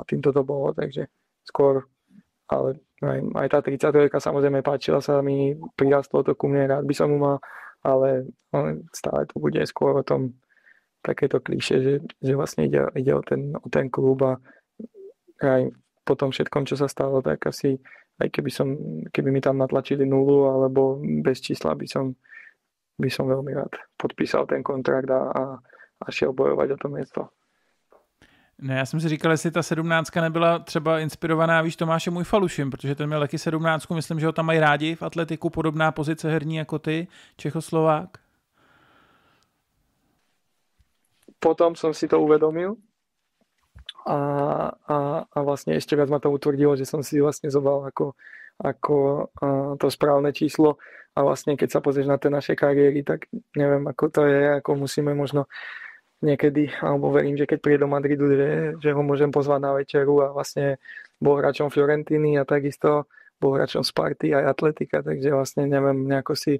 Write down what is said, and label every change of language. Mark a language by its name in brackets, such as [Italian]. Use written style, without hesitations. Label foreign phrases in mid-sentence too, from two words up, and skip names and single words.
[Slovak] týmto to bolo, takže skôr, ale aj tá 30 samozrejme páčila sa mi, prirastlo to ku mne, rád by som ju mal, ale stále to bude skôr o tom takéto klíše, že vlastne ide o ten klub a aj po tom všetkom, čo sa stalo, tak asi aj keby mi tam natlačili nulu alebo bez čísla by som veľmi rád podpísal ten kontrakt a šel bojovať o to miesto. [Czech] Ne, já jsem si říkal, jestli ta 17 nebyla třeba inspirovaná, víš, Tomášem Ujfalušem, protože ten měl taky 17, myslím, že ho tam mají rádi v atletiku, podobná pozice herní jako ty, Čechoslovák. [Slovak] Potom som si to uvedomil a vlastne ešte viac ma to utvrdilo, že som si vlastne zobral ako to správne číslo a vlastne keď sa pozrieš na tie naše kariéry, tak neviem, ako to je, ako musíme možno niekedy, alebo verím, že keď príde do Madridu, že ho môžem pozvať na večeru a vlastne bol hráčom Fiorentiny a takisto bol hráčom Sparty aj Atletika, takže vlastne neviem, nejako